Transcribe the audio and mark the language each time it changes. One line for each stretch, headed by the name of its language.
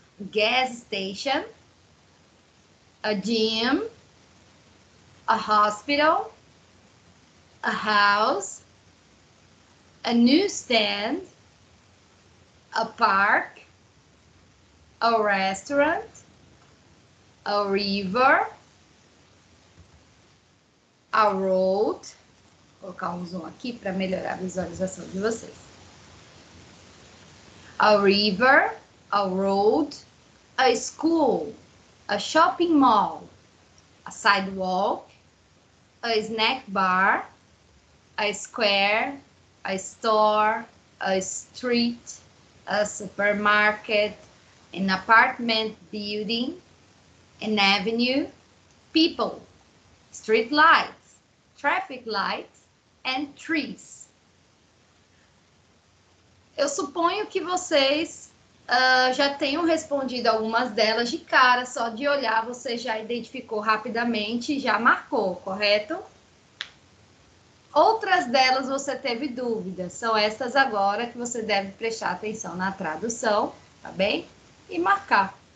English: gas station, a gym, a hospital, a house, a newsstand, a park, a restaurant, a river, a road.
Portuguese: Vou colocar um zoom aqui para melhorar a visualização de vocês.
English: A river, a road, a school, a shopping mall, a sidewalk, a snack bar, a square, a store, a street, a supermarket, an apartment building, an avenue, people, street lights, traffic lights, and trees.
Portuguese: Eu suponho que vocês já tenham respondido algumas delas de cara, só de olhar você já identificou rapidamente e já marcou, correto? Outras delas você teve dúvidas, são essas agora que você deve prestar atenção na tradução, tá bem? E marcar.